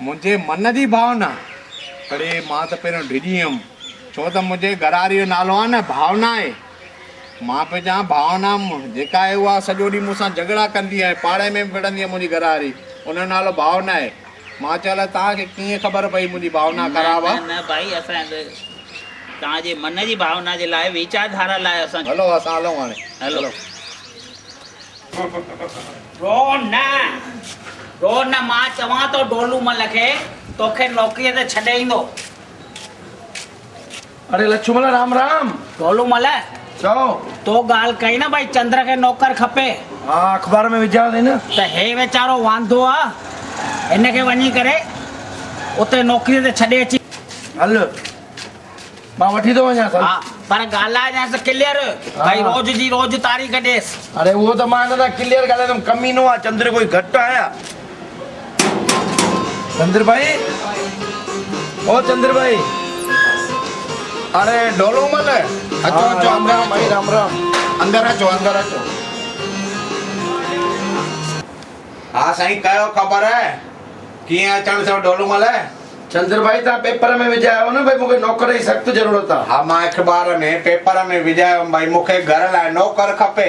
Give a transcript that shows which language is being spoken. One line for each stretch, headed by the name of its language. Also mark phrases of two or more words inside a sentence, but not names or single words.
Sindhi: मुंहिंजे मन जी भावना अड़े मां त पहिरियों डिॼी वियुमि छो त मुंहिंजे घरारी जो नालो आहे न भावना आहे मां पियो चवां भावना जेका आहे उहा सॼो ॾींहुं मूंसां झगड़ा कंदी आहे पाड़े में विढ़ंदी आहे मुंहिंजी घरारी उनजो नालो भावना आहे मां चयो तव्हांखे कीअं ख़बर पई मुंहिंजी भावना ख़राबु आहे न भाई असां तव्हांजे मन जी भावना जे लाइ वीचारधारा लाइ असां हलो असां हलूं हाणे हलो रो न मां चवां थो डोलू मल खे तोखे नौकरीअ ते छॾे ईंदो अरे लक्ष्मण राम राम डोलू मल चओ तो ॻाल्हि कई न भाई चंद्र खे नौकर खपे हा अख़बार में विझा थी न त हे वीचारो वांदो आहे हिनखे वञी करे उते नौकरीअ ते छॾे अची हल मां वठी थो वञा हा पर ॻाल्हाइजांसि क्लियर भाई रोज़ जी रोज़ तारीख़ ॾेसि अरे उहो त मां हिन सां क्लियर ॻाल्हाईंदुमि कमीनो आहे चंद्र कोई घटि आया चंद्र भाई ओ चंद्र भाई अरे डोलू मल अचो अचो अंदर भाई राम राम अंदर अचो हा साईं कयो ख़बर आहे कीअं अचण थियो डोलू मल चंद्र भाई तव्हां पेपर में विझायो न भाई मूंखे नौकर जी सख़्तु ज़रूरत आहे हा मां अख़बार में पेपर में विझायो भाई मूंखे घर लाइ नौकर खपे